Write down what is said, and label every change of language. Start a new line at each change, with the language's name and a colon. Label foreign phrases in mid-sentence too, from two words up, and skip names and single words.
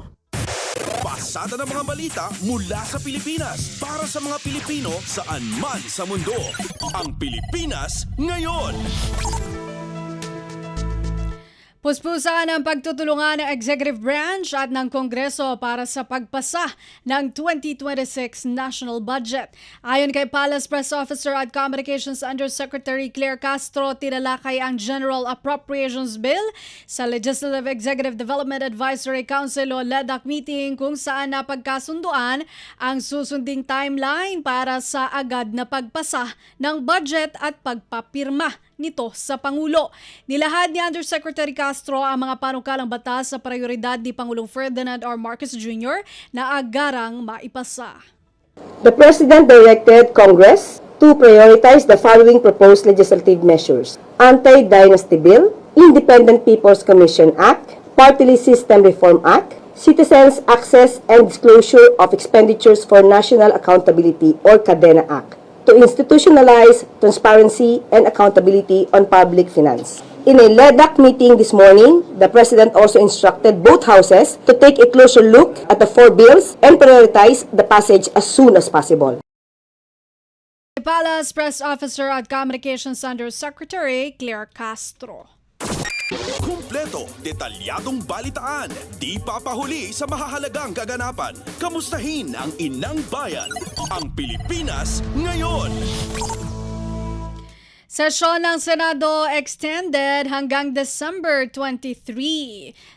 Filipino: Pasada ng mga balita mula sa Pilipinas para sa mga Pilipino saan man sa mundo. Ang Pilipinas ngayon. Puspusan ang pagtutulungan ng Executive Branch at ng Kongreso para sa pagpasa ng 2026 National Budget. Ayon kay Palace Press Officer at Communications Undersecretary Claire Castro, tinalakay ang General Appropriations Bill sa Legislative Executive Development Advisory Council o LEDAC meeting kung saan napagkasunduan ang susunding timeline para sa agad na pagpasa ng budget at pagpapirma nito sa Pangulo. Nilahad ni Undersecretary Castro ang mga panukalang batas sa prioridad ni Pangulong Ferdinand R. Marcos Jr. na agarang maipasa.
English: The President directed Congress to prioritize the following proposed legislative measures: Anti-Dynasty Bill, Independent People's Commission Act, Party List System Reform Act, Citizens Access and Disclosure of Expenditures for National Accountability or CADENA Act, to institutionalize transparency and accountability on public finance. In a LEDAC meeting this morning, the President also instructed both houses to take a closer look at the 4 bills and prioritize the passage as soon as possible.
Filipino: Palace Press Officer at Communications Undersecretary Claire Castro. Kumpleto, detalyadong balitaan, di papahuli sa mahahalagang kaganapan. Kamustahin ang inang bayan, ang Pilipinas ngayon. Sesyon ng Senado extended hanggang December 23.